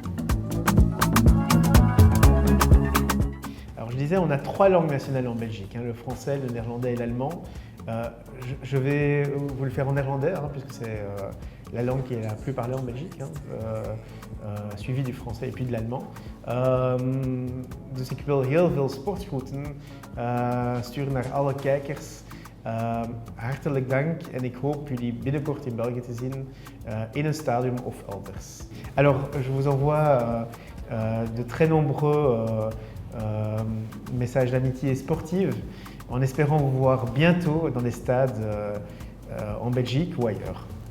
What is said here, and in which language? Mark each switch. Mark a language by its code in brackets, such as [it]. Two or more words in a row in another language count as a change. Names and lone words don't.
[fr] Alors je disais, on a 3 langues nationales en Belgique, le français, le néerlandais et l'allemand. Je vais vous le faire en néerlandais, puisque c'est la langue qui est la plus parlée en Belgique, suivie du français et puis de l'allemand. [nl] Dus ik wil heel veel sportgroeten sturen naar alle kijkers. Hartelijk dank en ik hoop jullie binnenkort in België te zien in een stadion of elders. [fr] Alors, je vous envoie de très nombreux messages message d'amitié sportive, en espérant vous voir bientôt dans des stades en Belgique ou ailleurs.